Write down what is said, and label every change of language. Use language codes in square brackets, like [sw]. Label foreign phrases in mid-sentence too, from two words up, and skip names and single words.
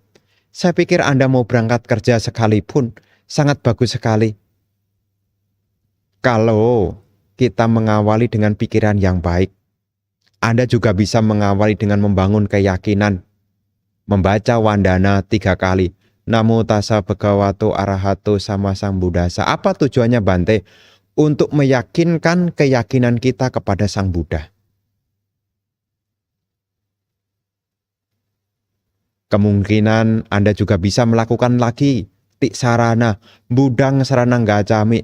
[id] Saya pikir Anda mau berangkat kerja sekalipun, sangat bagus sekali. Kalau kita mengawali dengan pikiran yang baik, Anda juga bisa mengawali dengan membangun keyakinan. Membaca Wandana 3 kali. [pi] Namo tassa bhagavato arahato sama sang Buddhasa. [id] Apa tujuannya, Bante? Untuk meyakinkan keyakinan kita kepada Sang Buddha. Kemungkinan Anda juga bisa melakukan lagi Tiksarana, [pi] Budang Saranang Gacami.